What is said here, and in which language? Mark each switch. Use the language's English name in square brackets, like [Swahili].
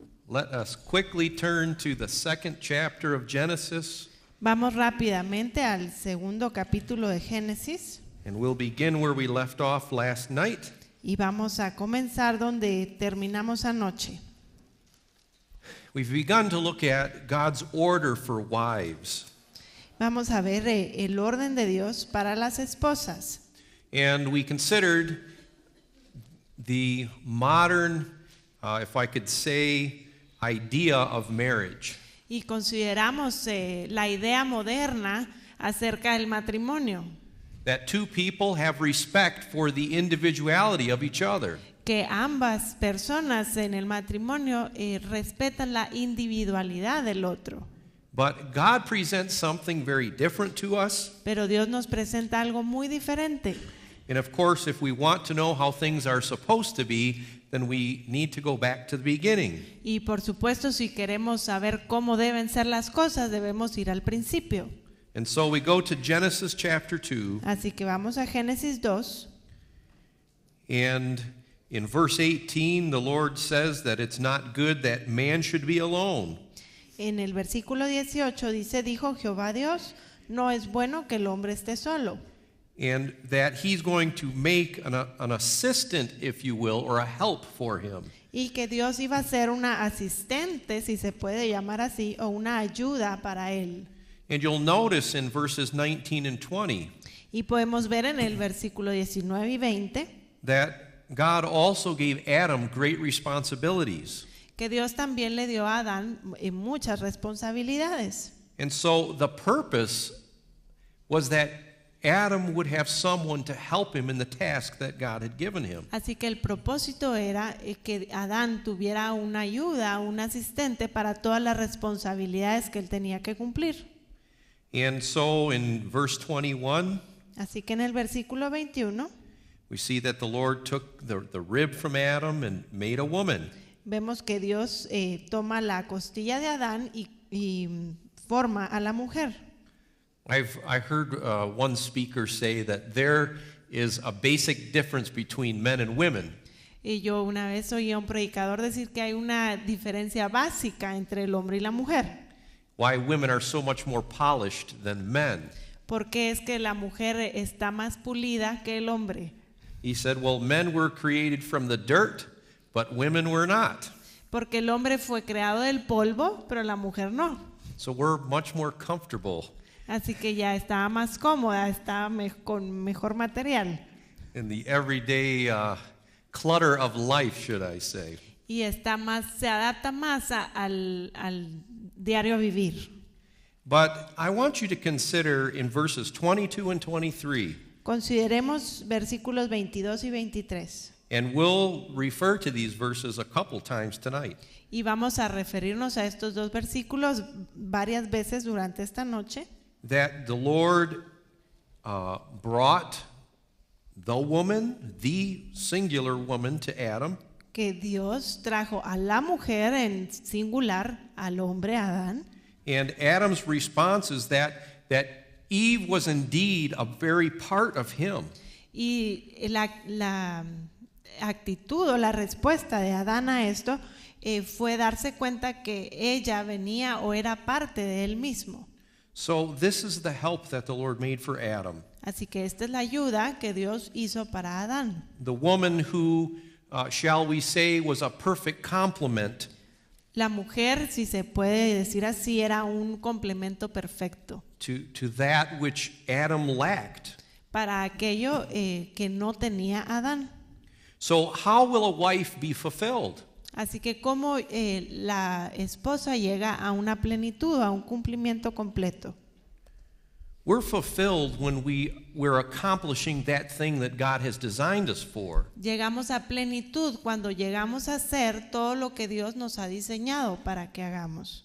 [English] Let us quickly turn to the second chapter of Genesis. [Spanish] Vamos rápidamente al segundo capítulo de Génesis [English] And we'll begin where we left off last night. [Spanish] y vamos a comenzar donde terminamos anoche. [English] We've begun to look at God's order for wives. [Spanish] Vamos a ver el orden de Dios para las esposas. [English] And we considered the modern, if I could say, idea of marriage. [Spanish] Y consideramos la idea moderna acerca del matrimonio. [English] That two people have respect for the individuality of each other. [Spanish] Que ambas personas en el matrimonio respetan la individualidad del otro. [English] But God presents something very different to us. [Spanish] Pero Dios nos presenta algo muy diferente. [English] And of course, if we want to know how things are supposed to be, then we need to go back to the beginning. [Spanish] Y por supuesto, si queremos saber cómo deben ser las cosas, debemos ir al principio. [English] And so we go to Genesis chapter 2. [Spanish] Así que vamos a Génesis 2. [English] And in verse 18, the Lord says that it's not good that man should be alone. [Spanish] En el versículo 18 dice, dijo Jehová Dios, no es bueno que el hombre esté solo. [English] And that he's going to make an assistant, if you will, or a help for him. [Spanish] Y que Dios iba a ser una asistente, si se puede llamar así, o una ayuda para él. [English] And you'll notice in verses 19 and 20 [Spanish] Y podemos ver en el versículo 19 y 20 [English] that God also gave Adam great responsibilities. [Spanish] que Dios también le dio a Adán muchas responsabilidades. [English] And so the purpose was that Adam would have someone to help him in the task that God had given him. [Spanish] Así que el propósito era que Adán tuviera una ayuda, un asistente para todas las responsabilidades que él tenía que cumplir. [English] And so in verse 21, [Spanish] Así que en el versículo 21 [English] we see that the Lord took the rib from Adam and made a woman. [Spanish] vemos que Dios toma la costilla de Adán y forma a la mujer. [English] I heard one speaker say that there is a basic difference between men and women. [Spanish] Y yo una vez oí a un predicador decir que hay una diferencia básica entre el hombre y la mujer. [English] Why women are so much more polished than men. [Spanish] Porque es que la mujer está más pulida que el hombre. [English] He said, well, men were created from the dirt, but women were not. [Spanish] Porque el hombre fue creado del polvo, pero la mujer no. [English] So we're much more comfortable [Spanish] Así que ya está más cómoda, está con mejor material. [English] in the everyday clutter of life, should I say. [Spanish] Y se adapta más al diario vivir. [English] But I want you to consider in verses 22 and 23, [Spanish] Consideremos versículos 22 y 23. [English] and we'll refer to these verses a couple times tonight. [Spanish] Y vamos a referirnos a estos dos versículos varias veces durante esta noche. [English] That the Lord brought the woman, the singular woman, to Adam. [Spanish] Que Dios trajo a la mujer en singular, al hombre Adán. [English] And Adam's response is that Eve was indeed a very part of him. [Spanish] Y la actitud o la respuesta de Adán a esto fue darse cuenta que ella venía o era parte de él mismo. [English] So this is the help that the Lord made for Adam. [Spanish] Así que esta es la ayuda que Dios hizo para Adán. [English] The woman who, shall we say, was a perfect complement [Spanish] La mujer, si se puede decir así, era un complemento perfecto [English] to that which Adam lacked. [Spanish] para aquello que no tenía Adán. [English] So how will a wife be fulfilled? [Spanish] Así que cómo la esposa llega a una plenitud, a un cumplimiento completo. [English] We're fulfilled when we're accomplishing that thing that God has designed us for. [Spanish] Llegamos a plenitud cuando llegamos a hacer todo lo que Dios nos ha diseñado para que hagamos.